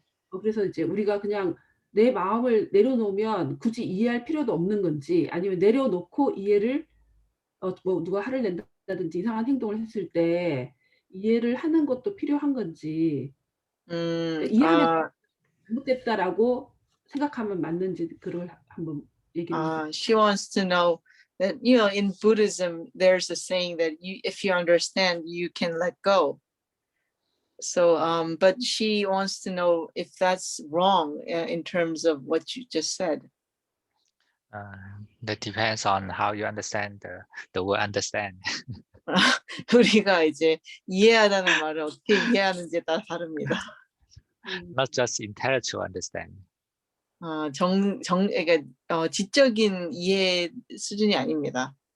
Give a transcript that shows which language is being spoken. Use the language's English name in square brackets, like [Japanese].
[Korean] 그래서 이제 우리가 그냥 내 마음을 내려놓으면 굳이 이해할 필요도 없는 건지 아니면 내려놓고 이해를 뭐 누가 화를 낸다든지 이상한 행동을 했을 때 이해를 하는 것도 필요한 건지 이해하면 잘못됐다라고 생각하면 맞는지 그걸 한번 얘기를 [English] She wants to know that, you know, in Buddhism, there's a saying that if you understand, you can let go. So, but she wants to know if that's wrong in terms of what you just said. That depends on how you understand the word understand. [Korean] 우리가 이제 이해하다는 말을 어떻게 이해하는지에 따라 다릅니다. [English] Not just intellectual understand. [Korean] 그러니까 지적인 이해 수준이 아닙니다.